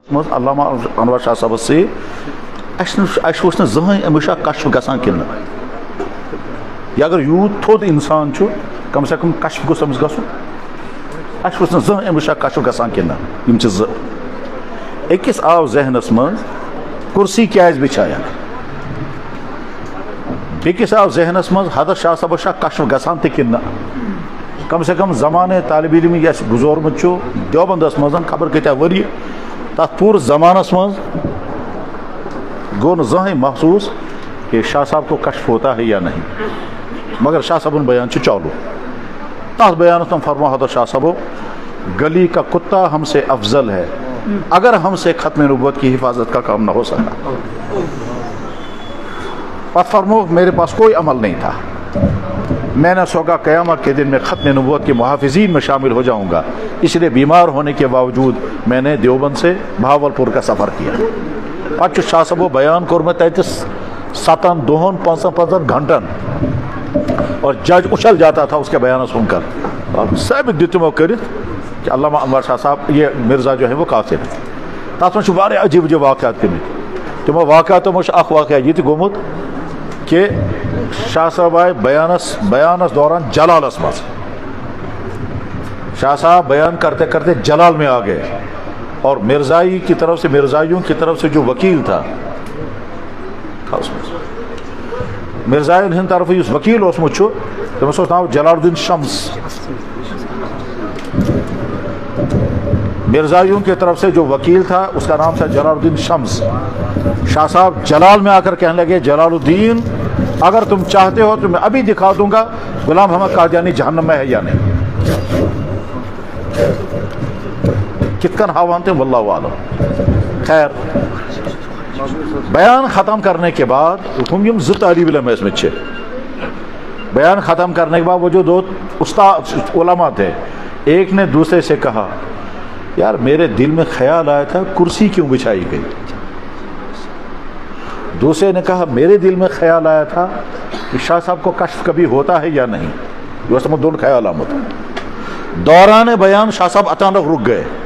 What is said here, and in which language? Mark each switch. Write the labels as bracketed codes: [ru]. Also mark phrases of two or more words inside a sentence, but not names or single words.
[ks] علامہ انور شاہ صاحب سے زہن ہمیشہ کشف گژھان کن یہ اگر یوت تھوٚد انسان چھُ [ur] کم سے کم [ks] کشف گوٚژھ أمِس گژھُن اَسہِ زہن ہمیشہ کشف گژھان کن یم چھِ زٕ أکِس آو ذہنس منٛز کرسی کیازِ بچھایکھ بیٚکِس آو ذہنس منٛز حضرت شاہ صاحبس چھا کشف گژھان تہِ کِنہٕ نہ [ur] کم سے کم [ks] زمانے طالب علم یس گزورمت چھُ دیوبندس منٛز خبر کۭتیاہ ؤری تتھ پوٗرٕ زمانس منٛز گوٚو نہٕ زٕہٕنۍ محسوٗس کہ [ur] شاہ صاحب کو کشف ہوتا ہے یا نہیں [ks] مگر شاہ صاحبن بیان چھُ چالو تس بیانس میں فرما حضرت شاہ صاحبو [ur] گلی کا کتا ہم سے افضل ہے اگر ہم سے ختم نبوت کی حفاظت کا کام نہ ہو سکا پس فرمو میرے پاس کوئی عمل نہیں تھا میں نے سوچا قیامت کے دن میں ختم نبوت کے محافظین میں شامل ہو جاؤں گا اس لیے بیمار ہونے کے باوجود میں نے دیوبند سے بہاولپور کا سفر کیا [ks] پتہ شاہ صاحبو بیان کورمت تتس 7 دۄہن 55 گھنٹن [ur] اور جج اچھل جاتا تھا اس کے بیان سن کر [ks] اور ثابت دتمو کرت کہ علامہ انور شاہ صاحب [ur] یہ مرزا جو ہے وہ کافر ہے [ks] تس من واریاہ عجیب عجیب واقعات گٔمٕتۍ تمو واقعاتو منٛز اکھ واقعہ یہ تہِ گوٚمُت کہ شاہ صاحب آئے بیانس دوران جلالس مز [ur] شاہ صاحب بیان کرتے کرتے جلال میں آ گئے اور مرزائی کی طرف سے مرزائیوں کی طرف سے جو وکیل تھا [ks] مرزائن ہند طرف اس وکیل اوسمت چھُ تٔمِس اوس ناو جلال الدین شمس [ur] مرزائیوں کی طرف سے جو وکیل تھا اس کا نام تھا جلال الدین شمس شاہ صاحب جلال میں آ کر کہنے لگے جلال الدین اگر تم چاہتے ہو تو میں ابھی دکھا دوں گا غلام محمد قادیانی جہنم میں ہے یا نہیں [ks] کت کن ہاوان تھے [ar] واللہ عالم [ur] خیر بیان ختم کرنے کے بعد ہم [ks] یم زٕ طالب علم [ur] اس میں بیان ختم کرنے کے بعد وہ جو 2 استاد علماء تھے ایک نے دوسرے سے کہا یار میرے دل میں خیال آیا تھا کرسی کیوں بچھائی گئی دوسرے نے کہا میرے دل میں خیال آیا تھا کہ شاہ صاحب کو کشف کبھی ہوتا ہے یا نہیں یہ دونوں خیال آمد دوران بیان شاہ صاحب اچانک رک گئے